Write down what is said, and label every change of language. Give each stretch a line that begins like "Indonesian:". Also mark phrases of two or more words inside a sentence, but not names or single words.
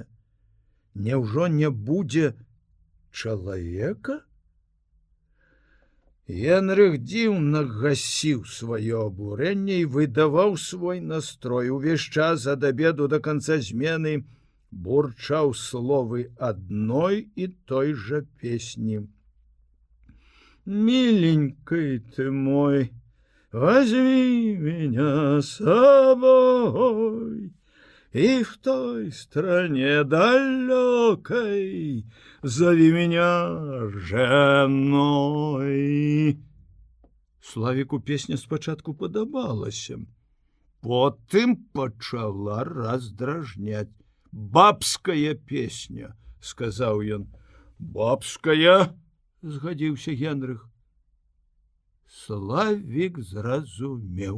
Belarusian: Няўжо не будзе чалавека? Генрых дзіўна гасіў сваё абурэнне і выдаваў свой настрой. Увесь час ад абеду да канца змены бурчаў словы адной і той жа песні.
Russian: Миленький ты мой, возьми меня с собой, и в той стране далекой зови меня женой.
Belarusian: Славіку песня спачатку падабалася, потым пачала раздражняць. Бабская песня, сказаў ён. Бабская, згадзіўся Генрых. Славік зразумеў.